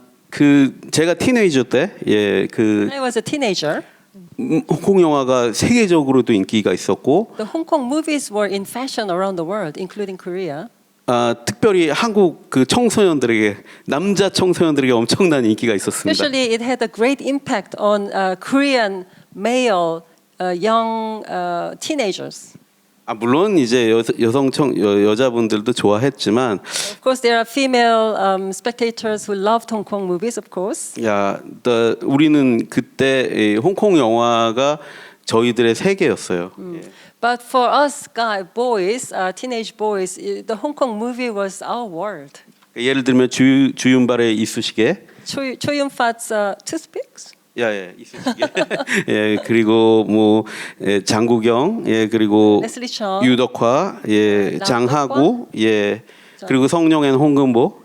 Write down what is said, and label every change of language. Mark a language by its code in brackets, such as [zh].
[ko] 그 제가 티네이저 때 예, 그 [en] When I was a teenager, [ko] 홍콩 영화가 세계적으로도 인기가 있었고 [en] the Hong Kong movies were in fashion around the world, including Korea. [ko] 특별히 한국 그 청소년들에게 남자 청소년들에게 엄청난 인기가 있었습니다. [en] Especially, it had a great impact on Korean male young teenagers. [ko] 물론 이제 여자분들도 좋아했지만, [en] Of course, there are female spectators who loved Hong Kong movies, of course. [ko] 우리는 그때 이 홍콩 영화가 저희들의 세계였어요. [en] But for us boys, teenage boys, the Hong Kong movie was our world. [ko] 예를 들면 주윤발의 이쑤시개, [en] Choi Yun-fat's toothpicks. [ko] 이쑤시개. 예, 그리고 뭐 장국영, 그리고 [en] Leslie Cheung. [ko] 유덕화, 장하구, 그리고 성룡엔 홍금보,